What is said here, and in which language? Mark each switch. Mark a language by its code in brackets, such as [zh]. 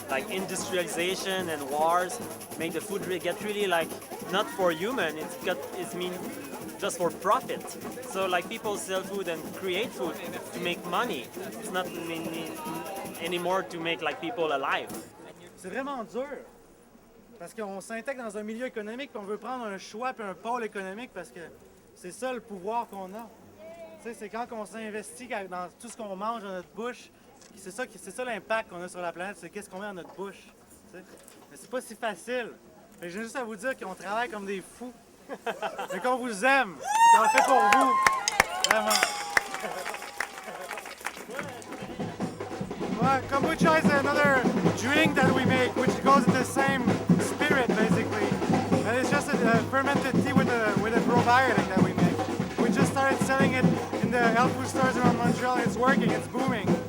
[en] Industrialization and wars make the food get really not for human. It's mean just for profit. So people sell food and create food to make money. It's not anymore to make people alive. [fr] C'est vraiment dur, parce qu'on s'intègre dans un milieu économique et on veut prendre un choix et un pôle économique parce que c'est ça le pouvoir qu'on a. C'est quand on s'investit dans tout ce qu'on mange dans notre bouche, c'est ça l'impact qu'on a sur la planète, c'est qu'est-ce qu'on met dans notre bouche. Mais c'est pas si facile. J'ai juste à vous dire qu'on travaille comme des fous, mais qu'on vous aime, qu'on le fait pour vous. Vraiment. [en] Kombucha is another drink that we make, which goes in the same spirit, basically. And it's just a fermented tea with a probiotic that we make. We just started selling it in the health food stores around Montreal, and it's working, it's booming.